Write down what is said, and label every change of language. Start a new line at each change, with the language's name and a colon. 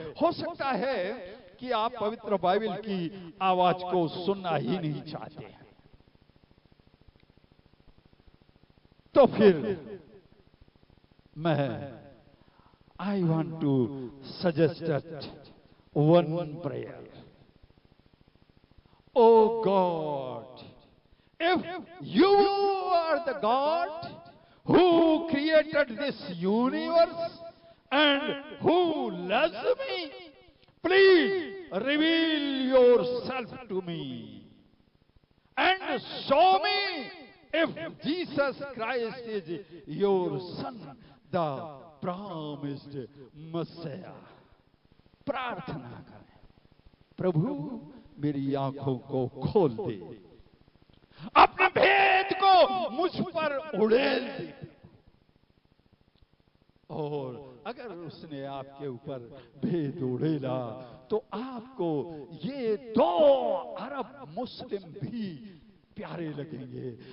Hindi: हो सकता है कि आप पवित्र बाइबल की आवाज को सुनना ही नहीं चाहते हैं, तो फिर मैं
English: I want to suggest one prayer. Oh God, if you are the God who created this universe and who loves me, please reveal yourself to me and show me if Jesus Christ is your Son, the promised Messiah.
Hindi: प्रार्थना करें, प्रभु मेरी आंखों को खोल दे, अपने भेद को मुझ पर उड़ेल दे। और अगर उसने आपके ऊपर भेद उड़ेला तो आपको ये 2 अरब मुस्लिम भी प्यारे लगेंगे।